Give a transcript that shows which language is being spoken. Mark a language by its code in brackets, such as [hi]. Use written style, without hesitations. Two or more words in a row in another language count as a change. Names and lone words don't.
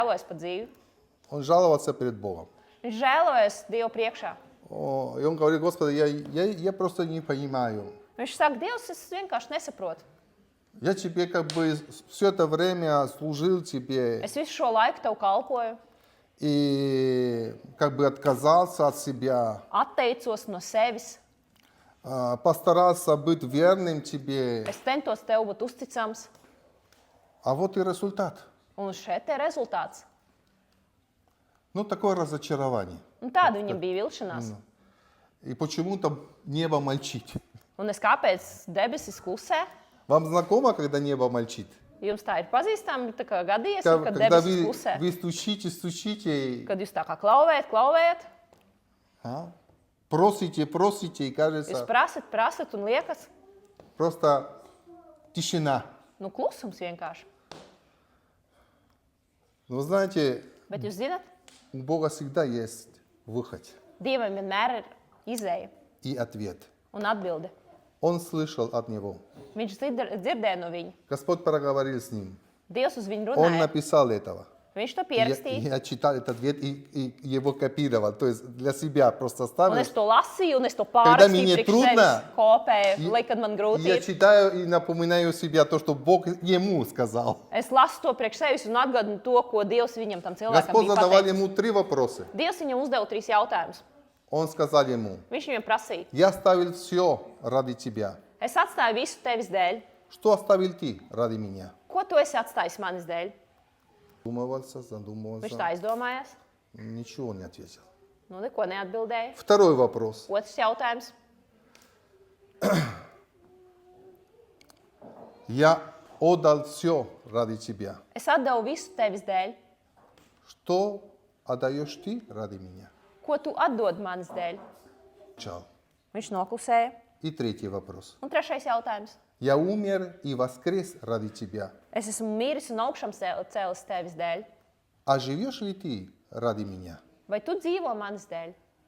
[lv] žēlojas par dzīvi. [ru] Он жаловался перед Богом. [lv] Viņš žēlojas Dievu priekšā. [ru] И он говорит: Господи, я просто не понимаю. [lv] Viņš saka, Dievs, es vienkārši nesaprotu. [ru] Я тебе как бы все это время служил тебе [lv] Es visu šo laiku tev kalpoju, [ru] и как бы отказался от себя, [lv] atteicos no sevis. [ru] постарался быть верным тебе. [lv] Es centos tev būt uzticams. [ru] А вот и результат. [lv] Un šeit ir rezultāts. [ru] Ну, такое разочарование. [lv] Un tāda viņam bija vilšanās. [ru] И почему-то небо молчит. [lv] Un es kāpēc debesis klusē? [ru] Вам знакомо, когда небо молчит? [lv] Jums tā ir pazīstama, tā kā gadījies, kad [ru] Когда [lv] debesis klusē. [ru] вы стучите, [lv] Kad jūs tā kā klauvējat, [ru] просите, и [lv] jūs [ru] кажется, [lv] prasat un liekas, [ru] просто тишина. [lv] nu klusums vienkārši. [ru] Но вы знаете, [lv] Bet jūs zinat, [ru] у Бога всегда есть выход [lv] Dievam vienmēr ir izēja [ru] и ответ. [lv] un atbilde. [ru] Он слышал от Него. [lv] Viņš dzirdēja no viņa. [ru] Господь проговорил с ним. [lv] Dievs uz viņu [ru] Он [lv] runāja. [ru] написал этого. [lv] Viņš to [ru] Я [lv] pierakstīja. [ru] читал этот ответ и его копировал. То есть для себя просто [lv] Un [ru] оставил. [lv] es to lasīju, un es to [ru] Когда [lv] pārrakstīju [ru] мне [lv] priekš [ru] трудно, [lv] sevis, kopēju, lai kad man grūti [ru] Я [lv] ir. [ru] читаю и напоминаю себе то, что Бог ему сказал. [lv] Es lasu to priekš sevis un atgādinu to, ko Dievs viņam tam cilvēkam [ru] Господь [lv] bija [ru] задавал [lv] pateicis. [ru] ему 3 вопроса. [lv] Dievs viņam uzdeva 3 jautājumus. [ru] Он сказал ему: [lv] Viņš viņam prasīja, [ru] я оставил все ради тебя. [lv] es atstāju visu tevis dēļ. [ru] Что оставил ты ради меня? [lv] Ko tu esi atstājis manis dēļ? [ru] Задумывался, [lv] Viņš [ru] задумывался. [lv] tā izdomājās. [ru] Ничего не ответил. [lv] Nu, neko neatbildēja. [ru] Второй вопрос. [lv] Otrs jautājums. [ru] Я отдал все ради тебя. [lv] Es atdevu visu tevis dēļ. [ru] Что отдаешь ты ради меня? [lv] Ko tu atdod manis dēļ? Чал. Viņš noklusēja. [ru] И третий вопрос. [lv] Un trešais jautājums. [ru] Я умер и воскрес ради тебя. [lv] Es esmu miris un augšām cēlis tevis dēļ. [ru] А живешь ли ты ради меня? [lv] Vai tu dzīvo manis dēļ?